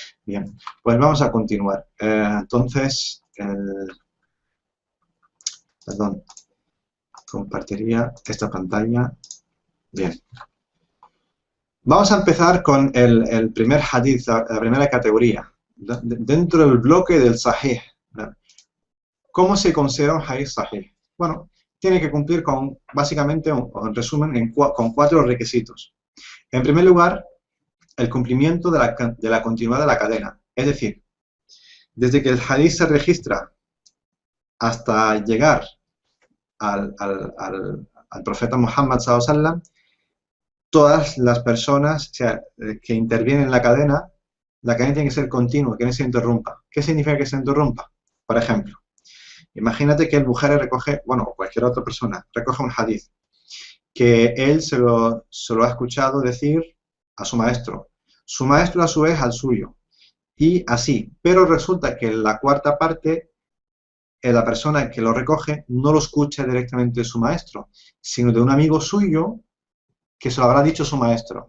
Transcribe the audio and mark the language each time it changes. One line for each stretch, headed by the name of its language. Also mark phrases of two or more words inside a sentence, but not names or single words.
Spanish: Bien, pues vamos a continuar. Entonces, Perdón, compartiría esta pantalla. Bien. Vamos a empezar con el primer hadith, la primera categoría, dentro del bloque del sahih. ¿Cómo se considera un hadith sahih? Bueno, tiene que cumplir con, básicamente, o en resumen, con 4 requisitos. En primer lugar, el cumplimiento de la continuidad de la cadena. Es decir, desde que el hadith se registra hasta llegar al profeta Muhammad
Arabic: صلى الله عليه وسلم,
Spanish: todas las personas, o sea, que intervienen en la cadena tiene que ser continua, que no se interrumpa. ¿Qué significa que se interrumpa? Por ejemplo, imagínate que el Bukhari recoge, bueno, o cualquier otra persona, recoge un hadith, que él se lo ha escuchado decir a su maestro a su vez al suyo, y así, pero resulta que la cuarta parte, la persona que lo recoge no lo escucha directamente de su maestro, sino de un amigo suyo que se lo habrá dicho su maestro.